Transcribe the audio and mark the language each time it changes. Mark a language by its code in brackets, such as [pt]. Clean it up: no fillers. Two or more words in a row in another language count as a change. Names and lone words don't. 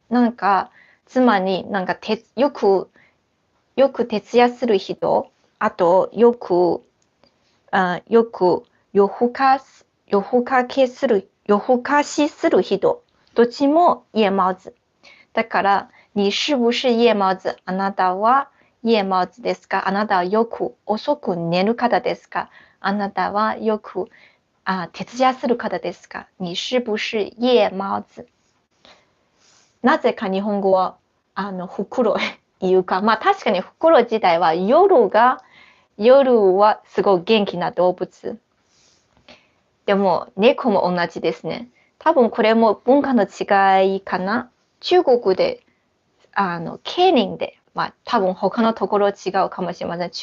[ja] なんか、つまり、なんかよく徹夜する人、あと、よく夜更かしする人、どっちも夜猫子。だから、 [zh] 你是不是夜猫子？ [ja] あなたは夜猫子ですか？あなたはよく遅く寝る方ですか？あなたはよく徹夜する方ですか？ [zh] 你是不是夜猫子？ [ja] なぜか日本語はフクロウ言うか、まあ確かにフクロウ自体は夜はすごい元気な動物。でも猫も同じですね。多分これも文化の違いかな。中国で桂林で、まあ多分他のところ違うかもしれません。